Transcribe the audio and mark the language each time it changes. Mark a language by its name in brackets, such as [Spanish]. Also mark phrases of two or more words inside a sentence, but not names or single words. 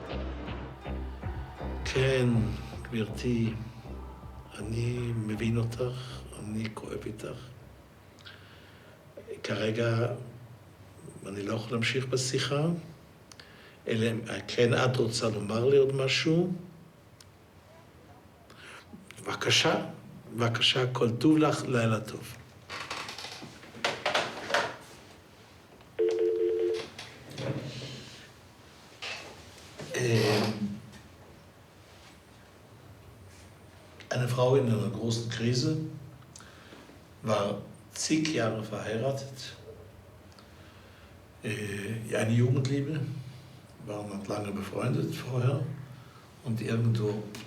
[Hebrew] כן, גברתי, אני מבין אותך, אני כואב איתך. כרגע אני לא יכול להמשיך בשיחה, אלא כן את רוצה לומר לי עוד משהו? בבקשה, בבקשה, כל טוב לך, לילה טוב. [German] Eine Frau in einer großen Krise, war zig Jahre verheiratet, eine Jugendliebe, waren lange befreundet vorher und irgendwo.